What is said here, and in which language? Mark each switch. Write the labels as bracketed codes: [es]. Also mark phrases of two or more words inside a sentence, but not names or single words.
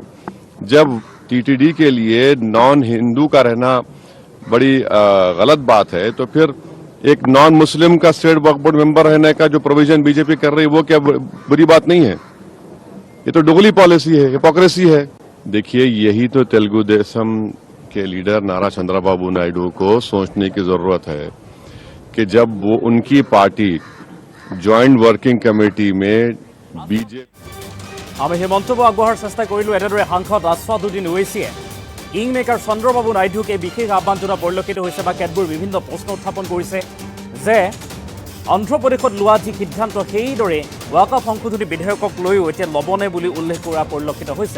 [hi] जब टीटीडी के लिए [en] non Hindu [hi] का रहना बड़ी गलत बात है, तो फिर एक [en] non Muslim [hi] का स्टेट वक्फ बोर्ड मेंबर रहने का जो प्रोविजन बीजेपी कर रही है, वो क्या बुरी बात नहीं है? ये तो डुगली पॉलिसी है, हिपोक्रेसी है। देखिए, यही तो तेलुगु देशम के लीडर नारा चंद्रबाबू नायडू को सोचने की जरूरत है कि जब वो उनकी पार्टी [en] joint working committee [hi] में बीजेपी [as] আমি সেই মন্তব্য আগবঢ়াৰ চেষ্টা কৰিলোঁ। এনেদৰে সাংসদ আছৱাদুদ্দিন ওৱেইছিয়ে [en] king maker [as] চন্দ্ৰবাবু নাইডুক এই বিশেষ আহ্বান জনোৱা পৰিলক্ষিত হৈছে বা কেতবোৰ বিভিন্ন প্ৰশ্ন উত্থাপন কৰিছে যে অন্ধ্ৰপ্ৰদেশত লোৱা যি সিদ্ধান্ত সেইদৰে ৱাকাফ সংশোধনী বিধেয়কক লৈও এতিয়া ল'বনে বুলি উল্লেখ কৰা পৰিলক্ষিত হৈছে।